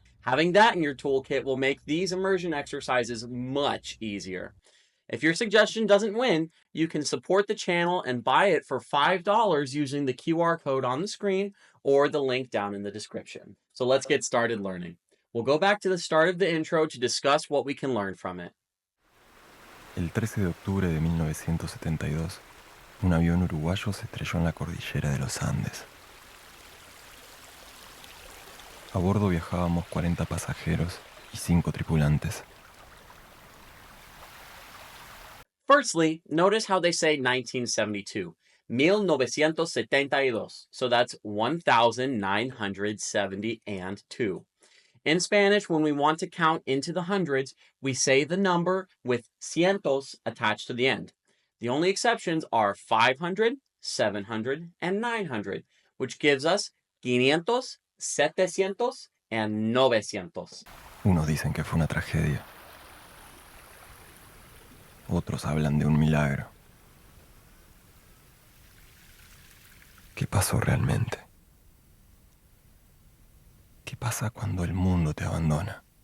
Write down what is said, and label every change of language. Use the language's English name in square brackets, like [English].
[English] Having that in your toolkit will make these immersion exercises much easier. If your suggestion doesn't win, you can support the channel and buy it for $5 using the QR code on the screen or the link down in the description. So let's get started learning. We'll go back to the start of the intro to discuss what we can learn from it. [Spanish] El 13 de octubre de 1972, un avión uruguayo se estrelló en la cordillera de los Andes. A bordo viajábamos 40 pasajeros y 5 tripulantes. [English] Firstly, notice how they say 1972. 1972. So that's 1972. In Spanish, when we want to count into the hundreds, we say the number with cientos attached to the end. The only exceptions are 500, 700, and 900, which gives us 500, 700, and 900. [Spanish] Unos dicen que fue una tragedia. Otros hablan de un milagro. ¿Qué pasó realmente? ¿Qué pasa cuando el mundo te abandona?